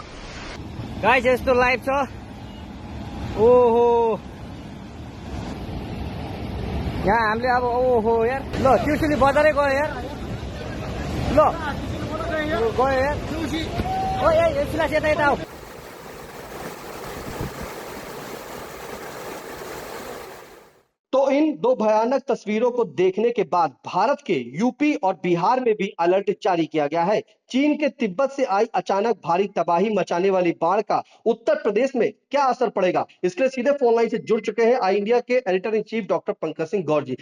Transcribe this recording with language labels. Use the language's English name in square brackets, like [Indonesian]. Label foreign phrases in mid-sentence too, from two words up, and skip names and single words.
[Nepali] गाइस यस्तो लाइभ छ। ओहो यहाँ हामीले अब ओहो यार, ल त्रिशुली बजारै गयो यार, ल गयो यार। ओ यता यता आऊ। [Hindi] तो इन दो भयानक तस्वीरों को देखने के बाद भारत के यूपी और बिहार में भी अलर्ट जारी किया गया है। चीन के तिब्बत से आई अचानक भारी तबाही मचाने वाली बाढ़ का उत्तर प्रदेश में क्या असर पड़ेगा, इसके लिए सीधे फोन लाइन से जुड़ चुके हैं आई इंडिया के एडिटर इन चीफ डॉक्टर पंकज सिंह गौर जी।